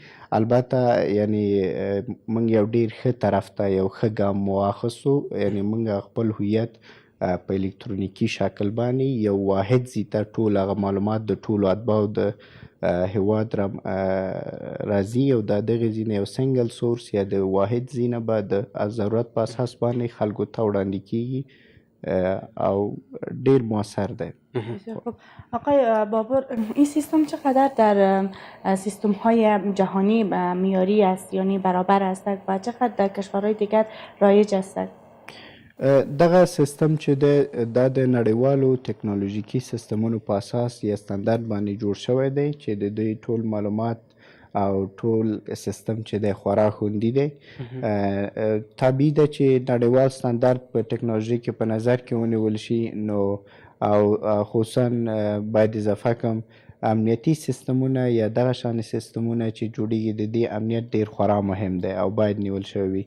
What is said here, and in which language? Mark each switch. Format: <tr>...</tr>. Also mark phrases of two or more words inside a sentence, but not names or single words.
<ps>البته یعنې موږ یو ډېر ښه طرف ته یو ښه ګام مو واخیستو، یعنې موږ خپل هویت په الکترونیکي شکل باندې یو واحد ځای ته ټول هغه معلومات د ټولو اتباعو د هیواد راځي او د دغې ځای نه یو</ps> <en>single source</en> <ps>یا د واحد ځای نه به د ضرورت په اساس باندې خلکو ته وړاندې کیږي او ډېر مؤثر دی.</ps> <fa>آقای بابر، این سیستم چقدر در سیستم های جهانی معیاری است، یعنی برابر است و چقدر در کشورهای دیگر رایج است؟</fa> <ps>دغه سیستم چې دی دا د نړیوالو ټکنالوژیکي سیستمونو په اساس یا ستندرد باندې جوړ شوی دی چې د دوی ټول معلومات او ټول سیستم چې دی خورا خوندي دی. طبیعي ده چې نړیوال ستندرد په ټکنالوژي کې په نظر کې ونیول شي، نو او خصوصا باید اضافه کړم امنیتي سیستمونه یا دغه شان سیستمونه چې جوړیږي د دې امنیت ډېر خورا مهم دی او باید نیول شوی وي.</ps>